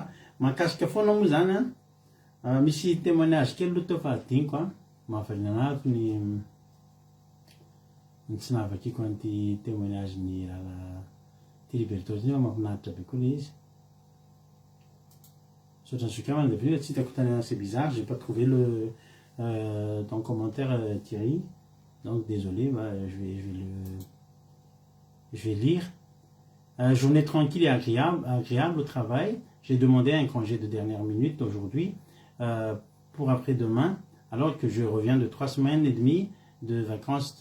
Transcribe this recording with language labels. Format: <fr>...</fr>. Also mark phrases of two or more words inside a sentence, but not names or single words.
<mg>Mahakasika foana moa zany a, misy témoignage kely aloha teo fa adiniko a, mahavalina ny tsy nahavakiko an'ity témoignage ny rahalahy Tiliberto zany fa mahafinaritra be koa le izy. Saotra ny soka</mg> <fr>de plus</fr> <mg>tsy hitako tany,</mg> <fr>c'est bizarre, j'ai pas trouvé ton commentaire Thierry, donc désolé, je vais lire. Journée tranquille et agréable au travail. J'ai demandé un congé de dernière minute aujourd'hui pour après-demain, alors que je reviens de 3 semaines et demie de vacances.</fr>